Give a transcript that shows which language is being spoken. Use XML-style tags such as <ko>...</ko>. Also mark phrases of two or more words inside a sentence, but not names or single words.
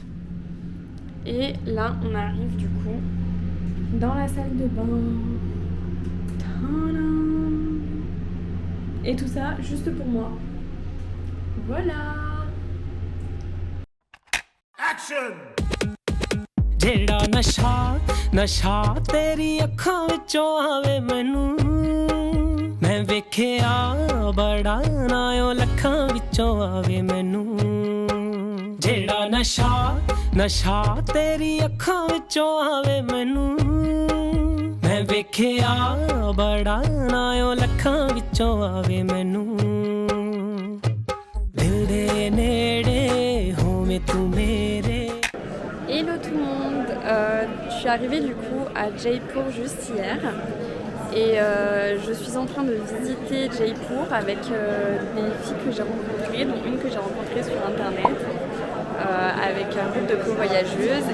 <fr>Et là, on arrive du coup dans la salle de bain. Tadam! Et tout ça juste pour moi. Voilà. Action!</fr> <pa>ਜਿਹੜਾ ਨਸ਼ਾ ਤੇਰੀ ਅੱਖਾਂ ਵਿੱਚੋਂ ਆਵੇ ਮੈਨੂੰ ਮੈਂ ਵੇਖਿਆ ਬੜਾ ਨਾ ਉਹ ਲੱਖਾਂ ਵਿੱਚੋਂ ਆਵੇ ਮੈਨੂੰ ਜਿਹੜਾ ਨਸ਼ਾ ਤੇਰੀ ਅੱਖਾਂ ਵਿੱਚੋਂ ਆਵੇ ਮੈਨੂੰ ਮੈਂ ਵੇਖਿਆ ਬੜਾ ਨਾ ਉਹ ਲੱਖਾਂ ਵਿੱਚੋਂ ਆਵੇ ਮੈਨੂੰ ਦਿਲ ਦੇ ਨੇੜੇ ਹੋਵੇਂ ਤੂੰ ਮੇਰੇ.</pa> <fr>Hello tout le monde, je suis arrivée du coup à Jaipur juste hier. Et je suis en train de visiter Jaipur avec des filles que j'ai rencontrées, dont une que j'ai rencontrée sur internet, avec un groupe de co-voyageuses.</fr>